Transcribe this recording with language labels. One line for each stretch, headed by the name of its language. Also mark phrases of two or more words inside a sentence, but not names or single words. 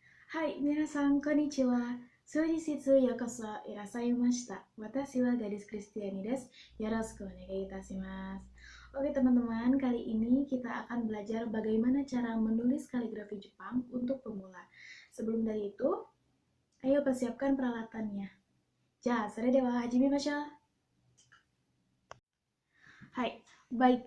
Japanese: はい、皆さんこんにちは。本日ようこそいらっしゃいました. 私は
Indonesian: gadis Kristiani
Japanese: です. よろしくお願いいたします.
Indonesian: Oke teman-teman, kali ini kita akan belajar bagaimana cara menulis kaligrafi Jepang untuk pemula. Sebelum dari itu, ayo persiapkan peralatannya.
Japanese: じゃ、それでは始めましょう.
Indonesian: Hai, baik.